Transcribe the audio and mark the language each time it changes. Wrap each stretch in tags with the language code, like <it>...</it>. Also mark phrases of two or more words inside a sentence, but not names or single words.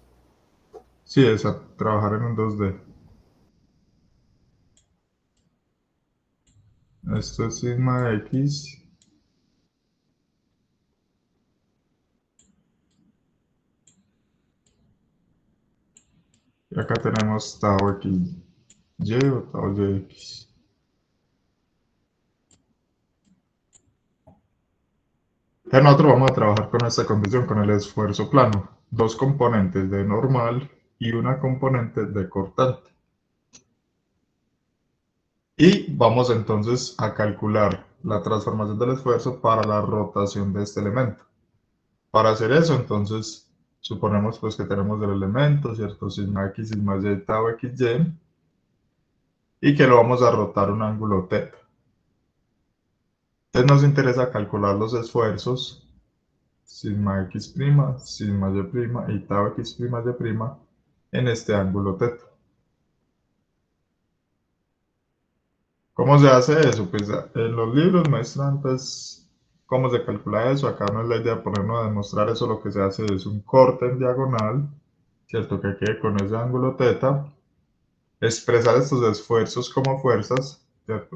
<es>Sí, es a trabajar en un 2D. Esto es sigma x. Y acá tenemos tau xy o tau yx. Entonces nosotros vamos a trabajar con esta condición, con el esfuerzo plano. Dos componentes de normal y una componente de cortante. Y vamos entonces a calcular la transformación del esfuerzo para la rotación de este elemento. Para hacer eso, entonces, suponemos pues que tenemos el elemento, ¿cierto? Sigma x, sigma y, tau xy, y que lo vamos a rotar un ángulo θ. Entonces nos interesa calcular los esfuerzos sigma x', sigma y' y tau x', y' en este ángulo θ. ¿Cómo se hace eso? Pues en los libros muestran pues cómo se calcula eso. Acá no es la idea de ponernos a demostrar eso. Lo que se hace es un corte en diagonal, ¿cierto? Que quede con ese ángulo teta. Expresar estos esfuerzos como fuerzas, ¿cierto?</es>